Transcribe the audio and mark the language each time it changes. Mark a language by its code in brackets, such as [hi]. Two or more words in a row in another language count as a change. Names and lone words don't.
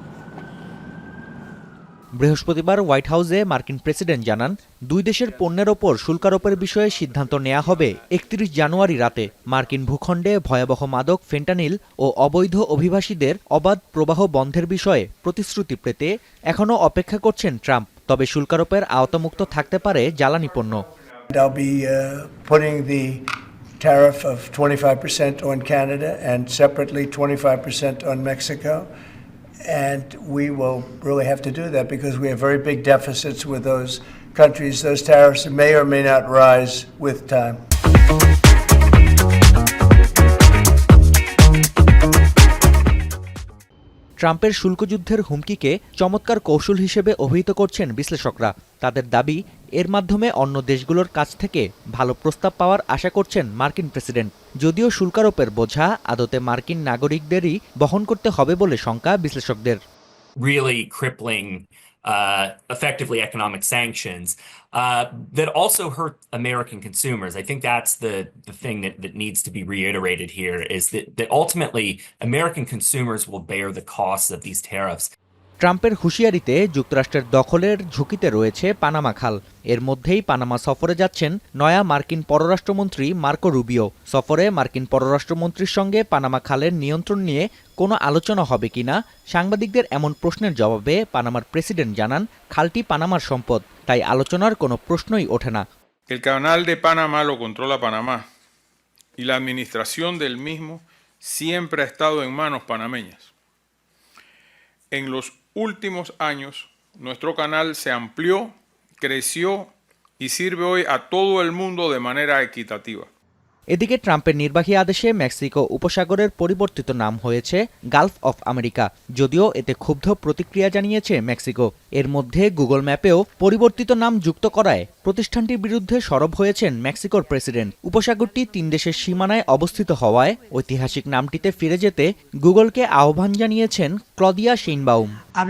[bn] বৃহস্পতিবার হোয়াইট হাউসে মার্কিন প্রেসিডেন্ট জানান, দুই দেশের পণ্যের ওপর শুল্কারোপের বিষয়ে সিদ্ধান্ত নেওয়া হবে 31 জানুয়ারি রাতে। মার্কিন ভূখণ্ডে ভয়াবহ মাদক ফেন্টানিল ও অবৈধ অভিবাসীদের অবাধ প্রবাহ বন্ধের বিষয়ে প্রতিশ্রুতি পেতে এখনও অপেক্ষা করছেন ট্রাম্প। তবে শুল্কারোপের আওতামুক্ত থাকতে পারে জ্বালানি পণ্য। [en] Tariff of 25% on Canada and separately 25% on Mexico. And we will really have to do that because we have very big deficits with those countries. Those tariffs may or may not rise with time. [bn] ট্রাম্পের শুল্কযুদ্ধের হুমকিকে চমৎকার কৌশল হিসেবে অভিহিত করছেন বিশ্লেষকরা। তাদের দাবি, এর মাধ্যমে অন্য দেশগুলোর কাছ থেকে ভালো প্রস্তাব পাওয়ার আশা করছেন মার্কিন প্রেসিডেন্ট। যদিও শুল্কারোপের বোঝা আদতে মার্কিন নাগরিকদেরই বহন করতে হবে বলে শঙ্কা বিশ্লেষকদের। [en] Really crippling, effectively economic sanctions that also hurt American consumers. I think that's the thing that needs to be reiterated here is that ultimately American consumers will bear the costs of these tariffs. [bn] ট্রাম্পের হুঁশিয়ারিতে যুক্তরাষ্ট্রের দখলের ঝুঁকিতে রয়েছে পানামা খাল। এর মধ্যেই পানামা সফরে যাচ্ছেন নয়া মার্কিন পররাষ্ট্রমন্ত্রী মার্কো রুবিও। সফরে মার্কিন পররাষ্ট্রমন্ত্রীর সঙ্গে পানামা খালের নিয়ন্ত্রণ নিয়ে কোনো আলোচনা হবে কিনা সাংবাদিকদের এমন প্রশ্নের জবাবে পানামার প্রেসিডেন্ট জানান, খালটি পানামার সম্পদ, তাই আলোচনার কোনো প্রশ্নই ওঠে না। [es] El canal de Panamá lo controla Panamá y la administración del mismo siempre ha estado en manos panameñas. En los últimos años, nuestro canal se amplió, creció y sirve hoy a todo el mundo de manera equitativa. [bn] এদিকে ট্রাম্পের নির্বাহী আদেশে মেক্সিকো উপসাগরের পরিবর্তিত নাম হয়েছে গালফ অফ আমেরিকা। যদিও এতে ক্ষুব্ধ প্রতিক্রিয়া জানিয়েছে মেক্সিকো। এর মধ্যে গুগল ম্যাপেও পরিবর্তিত নাম যুক্ত করায় প্রতিষ্ঠানটির বিরুদ্ধে সরব হয়েছেন মেক্সিকোর প্রেসিডেন্ট। উপসাগরটি 3 দেশের সীমানায় অবস্থিত হওয়ায় ঐতিহাসিক নামটিতে ফিরে যেতে গুগলকে আহ্বান জানিয়েছেন ক্লদিয়া শেইনবাউম।